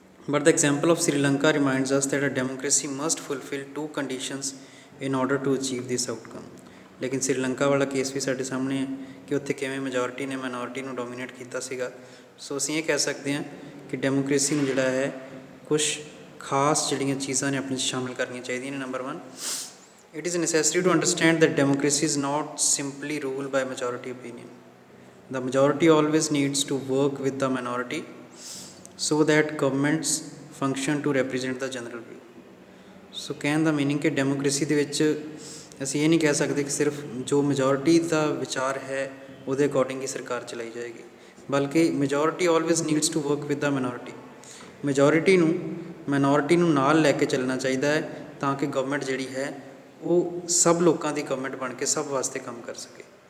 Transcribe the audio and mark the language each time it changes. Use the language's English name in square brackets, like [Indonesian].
[English] But the example of Sri Lanka reminds us that a democracy must fulfil 2 conditions in order to achieve this outcome. [Punjabi] ਲੇਕਿਨ ਸ੍ਰੀਲੰਕਾ ਵਾਲਾ case ਵੀ ਸਾਡੇ ਸਾਹਮਣੇ ਹੈ ਕਿ ਉੱਥੇ ਕਿਵੇਂ ਮੈਜੋਰਿਟੀ ਨੇ ਮਾਈਨੋਰਿਟੀ ਨੂੰ ਡੋਮੀਨੇਟ ਕੀਤਾ ਸੀਗਾ। ਸੋ ਅਸੀਂ ਇਹ ਕਹਿ ਸਕਦੇ ਹਾਂ ਕਿ ਡੈਮੋਕ੍ਰੇਸੀ ਨੂੰ ਜਿਹੜਾ ਹੈ ਕੁਛ ਖਾਸ ਜਿਹੜੀਆਂ ਚੀਜ਼ਾਂ ਨੇ ਆਪਣੇ 'ਚ ਸ਼ਾਮਿਲ ਕਰਨੀਆਂ ਚਾਹੀਦੀਆਂ ਨੇ। [English] Number 1, it is necessary to understand that democracy is not simply ruled by majority opinion. The majority always needs to work with the minority so that governments function to represent the general view. [Punjabi] ਸੋ ਕਹਿਣ ਦਾ meaning ਕਿ democracy ਦੇ ਵਿੱਚ ਅਸੀਂ ਇਹ ਨਹੀਂ ਕਹਿ ਸਕਦੇ ਕਿ ਸਿਰਫ ਜੋ ਮੈਜੋਰਿਟੀ ਦਾ ਵਿਚਾਰ ਹੈ ਉਹਦੇ ਅਕੋਰਡਿੰਗ ਹੀ ਸਰਕਾਰ ਚਲਾਈ ਜਾਏਗੀ, ਬਲਕਿ [English] Majority always needs to work with the minority. [Punjabi] Majority ਨੂੰ ਮਾਈਨੋਰਿਟੀ ਨੂੰ ਨਾਲ ਲੈ ਕੇ ਚੱਲਣਾ ਚਾਹੀਦਾ ਹੈ ਤਾਂ ਕਿ ਗਵਰਨਮੈਂਟ ਜਿਹੜੀ ਹੈ ਉਹ ਸਭ ਲੋਕਾਂ ਦੀ ਗਵਰਨਮੈਂਟ ਬਣ ਕੇ ਸਭ ਵਾਸਤੇ ਕੰਮ ਕਰ ਸਕੇ।